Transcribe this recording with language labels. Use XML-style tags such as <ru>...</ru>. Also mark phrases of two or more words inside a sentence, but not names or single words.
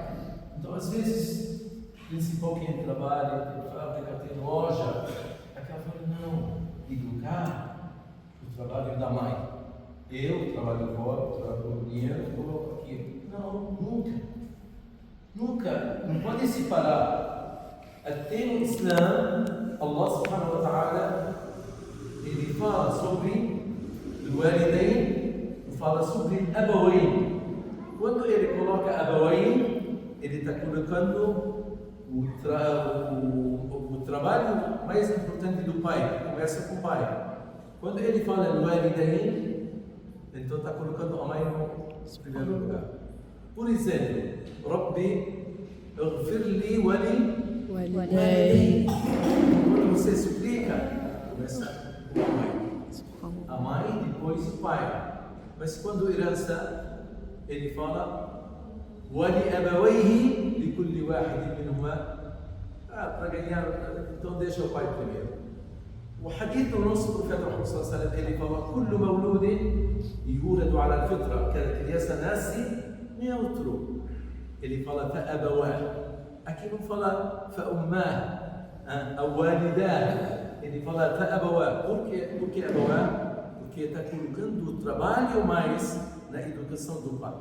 <pt>Então, às vezes, principal quem trabalha, tem fábrica, tem loja, acaba falando, não, educar o trabalho da mãe. Eu trabalho fora, trabalho dinheiro, coloco aqui. Não, nunca. Nunca. Não pode separar. Até no Islã,</pt> <ar>الله سبحانه وتعالى,</ar> <pt>ele fala sobre o walidain, fala sobre abawain. Quando ele coloca abawain, ele está colocando o trabalho mais importante do pai, começa com o pai. Quando ele fala no walidain, então está colocando a mãe no primeiro lugar. Por exemplo,</pt> <ar>رب، اغفرلي ولي.</ar> <pt>Quando você suplica, começa com a mãe. A mãe, depois o pai. Mas quando herança, ele fala</pt> <ar>ولأبويه لكل واحد منهما.</ar> <pt>Para ganhar, então deixa o pai primeiro. O hadith do nosso profeta Muhammad</pt> <ar>صلى الله عليه وسلم,</ar> <pt>ele fala</pt> <ar>كل مولود يولد على الفطرة.</ar> <pt>Cada criança nasce neutro. Ele fala</pt> <ar>فأبواه.</ar> <pt>Aqui não fala</pt> <ar>فأمه</ar> <pt>ou walidah. Ele fala</pt> <ar>فأبواه.</ar> <pt>Por que abawah? Porque está colocando o trabalho mais na educação do pai.</pt>